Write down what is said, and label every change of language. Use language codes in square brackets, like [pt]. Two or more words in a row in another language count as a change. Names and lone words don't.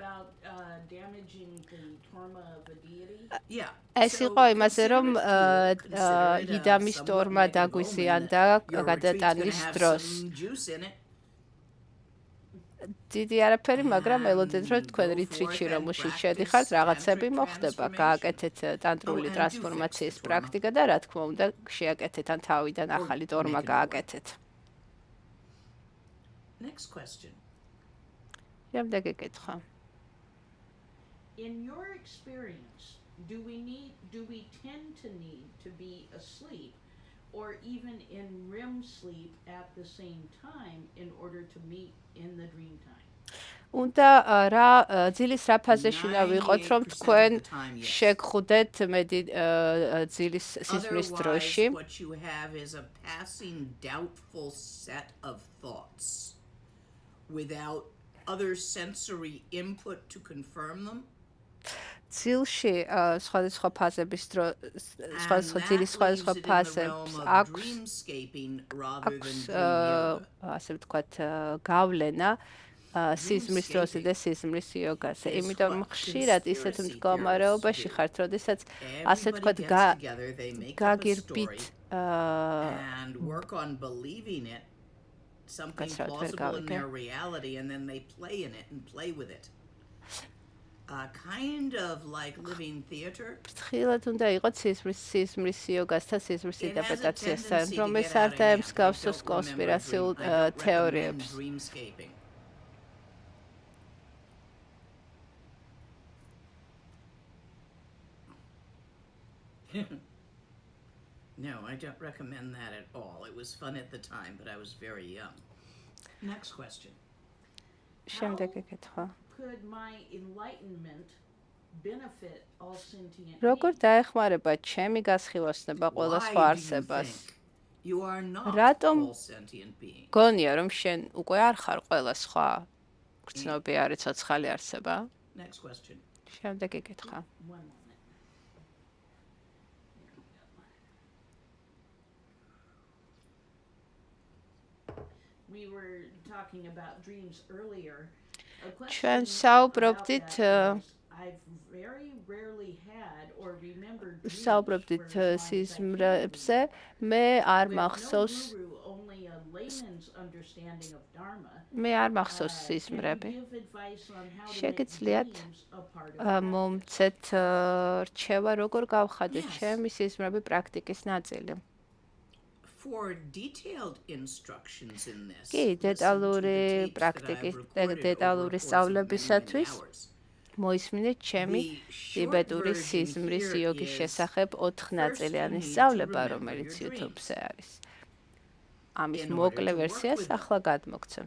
[ka] ეს იყო იმაზე, რომ იდამის ტორმა დაგვიზიანდა გადატანის დროს. დიდი არაფერი, მაგრამ ელოდეთ, რომ თქვენ რიტრიტში რომელშიც შედიხართ, რაღაცები მოხდება. გააკეთეთ ტანტრული ტრანსფორმაციის პრაქტიკა და რა თქმა უნდა, შეაკეთეთ ან თავიდან ახალი ტორმა გააკეთეთ. [en] Next question. [ka] Შემდეგი კითხვა. [en] In your experience, do we tend to need to be asleep or even in REM sleep at the same time in order to meet in the dream time? [ka] უნდა რა ძილის რა ფაზეში უნდა ვიყოთ, რომ თქვენ შეგხვდეთ ძილის სიზმრის დროში? [en] What you have is a passing doubtful set of thoughts without other sensory input to confirm them. [ka] ძილში სხვადასხვა ფაზების დროს ძილის სხვადასხვა ფაზებს აქვს ასე ვთქვათ გავლენა სიზმრის დროზე და სიზმრის იოგაზე. იმიტომ ხშირად ისეთ მდგომარეობაში ხართ, როდესაც ასე ვთქვათ გაგირბით [en] and work on believing it something plausible in their reality, and then they play in it and play with it. Kind of like living theater. [ka] ფრთხილად უნდა იყოთ სიზმრის იოგასთან, სიზმრის ინტერპრეტაციასთან, რომ ეს არ დაემსგავსოს კონსპირაციულ თეორიებს. [en] No, I don't recommend that at all. It was fun at the time, but I was very young. Next question. [ka] შემდეგი კითხვა. [en] Could my enlightenment benefit all sentient beings? [ka] როგორ დაეხმარება ჩემი გასხივოსნება ყველა სხვა არსებას? [en] You are not all sentient beings. [ka] გონია რომ შენ უკვე არ ხარ ყველა სხვა გრძნობიარე ცოცხალი არსება? [en] Next question. [ka] შემდეგი კითხვა. [en] We were talking about dreams earlier. [ka] ჩვენ საუბრობდით სიზმრებზე, მე არ მახსოვს სიზმრები. შეგიძლიათ მომცეთ რჩევა, როგორ გავხადოთ ჩემი სიზმრები პრაქტიკის ნაწილი. [en] For detailed instructions in this. [ka] კი, დეტალური სწავლებისათვის მოისმინეთ ჩემი ტიბეტური სიზმრის იოგის შესახებ 4 ნაწილიანი სწავლება, რომელიც YouTube-ზე არის. ამის მოკლე ვერსიას ახლა გადმოგცემთ.